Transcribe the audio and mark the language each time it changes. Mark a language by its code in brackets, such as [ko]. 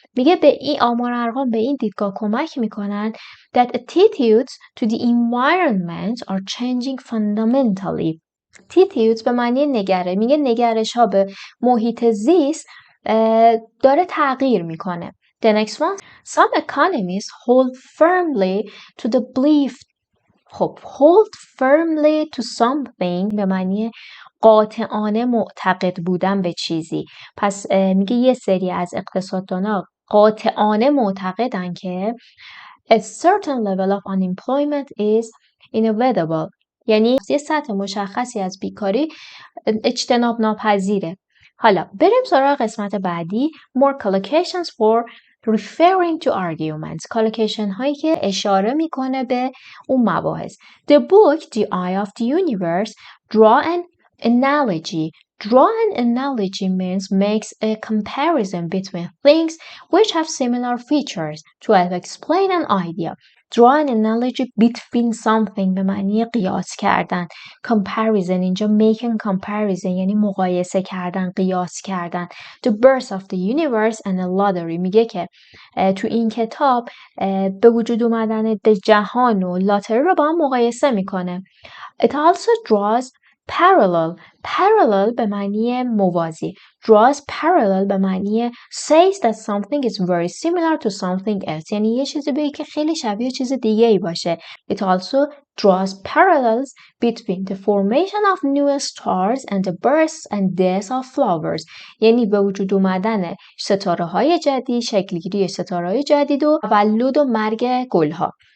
[fa] میگه به این آمار و ارقام به این دیدگاه کمک میکنن [en] that attitudes to the environment are changing fundamentally. [fa] attitudes به معنی میگه نگرش ها به محیط زیست داره تغییر میکنه. [en] The next one, some economists hold firmly to the belief. [fa] خب [en] hold firmly to something [fa] به معنی قاطعانه معتقد بودن به چیزی. پس میگه یه سری از اقتصاددانا قاطعانه معتقدن که [en] a certain level of unemployment is inevitable. [fa] یعنی یه سطح مشخصی از بیکاری اجتناب ناپذیره. حالا بریم سراغ قسمت بعدی. [en] more collocations for referring to arguments. collocation [fa] هایی که اشاره میکنه به اون مباحث. [en] The book The Eye of the Universe draw an analogy. Draw an analogy means makes a comparison between things which have similar features to help explain an idea. Draw an analogy between something [fa] به معنی قیاس کردن. Comparison اینجا [en] making comparison [fa] یعنی مقایسه کردن، قیاس کردن. [en] The birth of the universe and a lottery [fa] میگه که تو این کتاب به وجود اومدن جهان و لاتری رو با هم مقایسه میکنه. [en] It also draws parallel [fa] به معنی موازی. [en] draws parallel [fa] به معنی [en] says that something is very similar to something else [fa] یعنی یه چیزی بگه که خیلی شبیه چیز دیگه ای باشه. [en] It also draws parallels between the formation of new stars and the birth and death of flowers [fa] یعنی به وجود اومدن ستاره های جدید، شکلگیری ستاره های جدید و تولد و مرگ گل ها.